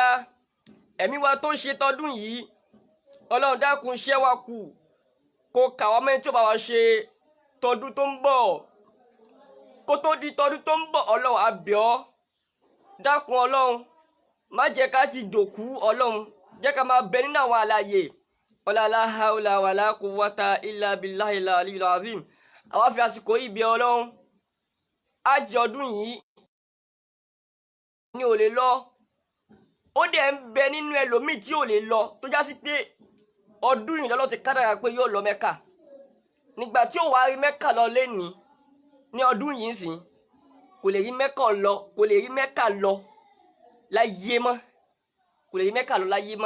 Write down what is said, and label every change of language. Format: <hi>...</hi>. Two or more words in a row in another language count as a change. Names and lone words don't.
<yo>Ẹ̀mí wa tó ń ṣe tọdún yìí, Ọlọ́run dákun ṣẹ́ wa kù, kó kà wá mẹ́rin tí ó bá wa ṣe tọdún tó ń bọ̀. Kó tó di tọdún tó ń bọ̀, Ọlọ́run a bẹ̀ ọ́, dákun Ọlọ́run má jẹ́ ká ti dòkú. Ọlọ́run jẹ́ ká máa bẹ nínú àwọn àlàyé.</yo> <ar>لا حول ولا قوة إلا بالله العلي العظيم.</ar> <yo>Àwa fi àsìkò yìí bẹ̀ Ọlọ́run, ájì ọdún yìí ni ò lè lọ. Ó dẹ̀ ń bẹ nínú ẹlòmíì tí ò lè lọ, tó já sí pé ọdún yìí lọ́lọ́ ti kádàrá pé yóò lọ Mẹ́kà. Nígbà tí ó wá rí Mẹ́kà lọ lénìí ní ọdún yìí sìn, kò lè rí Mẹ́kà lọ, kò lè rí Mẹ́kà lọ láyé mọ́, kò lè rí Mẹ́kà lọ láyé mọ́.</yo>